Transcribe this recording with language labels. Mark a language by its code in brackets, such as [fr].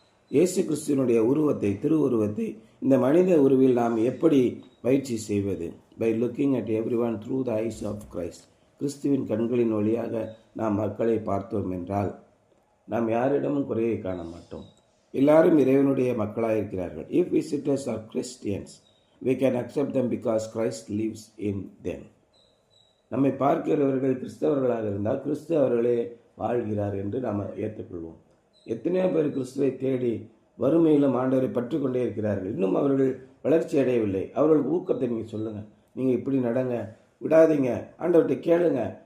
[ta] இயேசு கிறிஸ்துவனுடைய உருவத்தை, திருவுருவத்தை இந்த மனித உருவில் நாம் எப்படி பயிற்சி செய்வது? [en] By looking at every one through the eyes of Christ. [ta] கிறிஸ்துவின் கண்களின் வழியாக நாம் மக்களை பார்த்தோம் என்றால் நாம் யாரிடமும் குறையை காண மாட்டோம். எல்லாரும் இறைவனுடைய மக்களாக இருக்கிறார்கள். [en] If visitors are Christians we can accept them because Christ lives in them. [ta] நம்மை பார்க்கிறவர்கள் கிறிஸ்தவர்களாக இருந்தால் கிறிஸ்து அவர்களே வாழ்கிறார் என்று நாம் ஏற்றுக்கொள்வோம். எத்தனையோ பேர் கிறிஸ்துவை தேடி வறுமையிலும் ஆண்டவரை பற்றி கொண்டே இருக்கிறார்கள். இன்னும் அவர்கள் வளர்ச்சி அடையவில்லை. அவர்களுக்கு ஊக்கத்தை நீங்கள் சொல்லுங்கள், நீங்கள் இப்படி நடங்க, விடாதீங்க, ஆண்டவர்கிட்ட கேளுங்க.